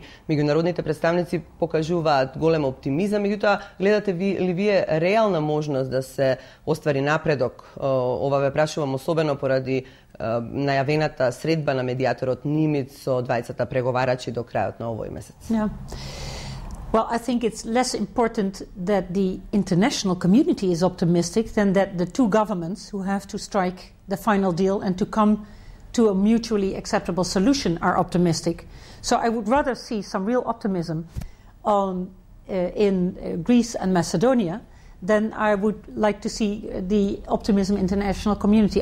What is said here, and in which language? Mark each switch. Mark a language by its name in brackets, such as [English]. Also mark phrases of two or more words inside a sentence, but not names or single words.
[Macedonian] Меѓународните представници покажуваат голем оптимизам, меѓутоа гледате ли вие реална можност да се оствари напредок? Ова ве прашувам особено поради најавената средба на медијаторот Нимиц со двајцата преговарачи до крајот на овој месец. [English] Yeah. Well, I think it's less important that the international community is optimistic than that the two governments who have to strike the final deal and to come to a mutually acceptable solution are optimistic. So I would rather see some real optimism in Greece and Macedonia than I would like to see the optimism in the international community.